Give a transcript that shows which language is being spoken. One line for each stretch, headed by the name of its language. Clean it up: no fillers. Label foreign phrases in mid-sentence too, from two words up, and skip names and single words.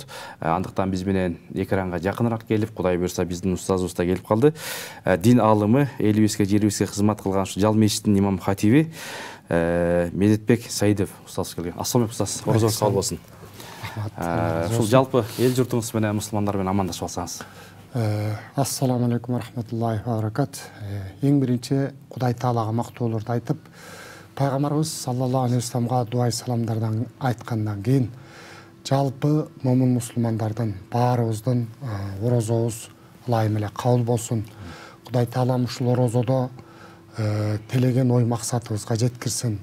Kyrgyz: Андыктан биз менен экранга жакыныраак келип, Кудай буйрса биздин устазыбыз да келип калды. Дин алымы, элибизге, жерибизге кызмат кылган Жал мечитинин имам хатиби Медетбек Саидов устаз келген.
Arabic: السلام عليكم
Kyrgyz: устаз. Орозоңуз кабыл болсун. Ушул жалпы эл журтуңуз менен мусулмандар менен амандашып алсаңыз.
Arabic: السلام عليكم رحمة الله وبركاته.
Kyrgyz: Эң биринчи Кудай Таалага мактоолорду айтып, пайгамбарыбыз
Arabic: صلى الله عليه وسلم
Kyrgyz: дуа саламдардан айткандан кийин жалпы момун мусулмандардын баарыбыздын орозобуз ылайым эле кабыл болсун. Кудай Таалам ушул орозодо телеген ой максатыбызга жеткирсин.